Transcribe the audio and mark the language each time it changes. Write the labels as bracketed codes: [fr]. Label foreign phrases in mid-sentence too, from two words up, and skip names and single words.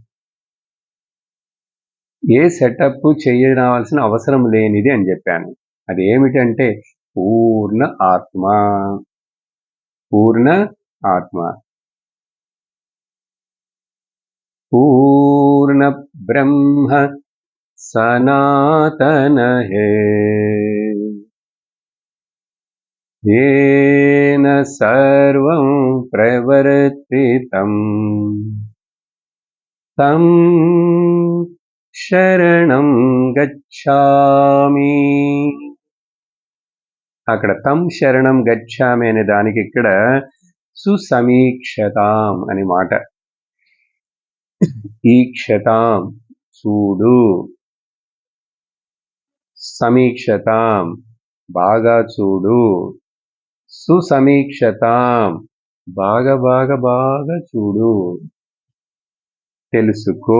[te] ఏ సెటప్ చేయవలసిన అవసరం లేనిది అని చెప్పాను. అది ఏమిటంటే పూర్ణ ఆత్మ. పూర్ణ ఆత్మ, పూర్ణ బ్రహ్మ సనాతన హే, [sa] येन सर्वं प्रवर्तितं तं శరణం గచ్ఛామి. [te] అక్కడ [sa] తం శరణం గచ్ఛామి [te] అనే దానికి ఇక్కడ సుసమీక్షతాం అని మాట. ఈక్షతాం చూడు, సమీక్షతాం బాగా చూడు, సుసమీక్షతాం బాగా బాగా బాగా చూడు, తెలుసుకో.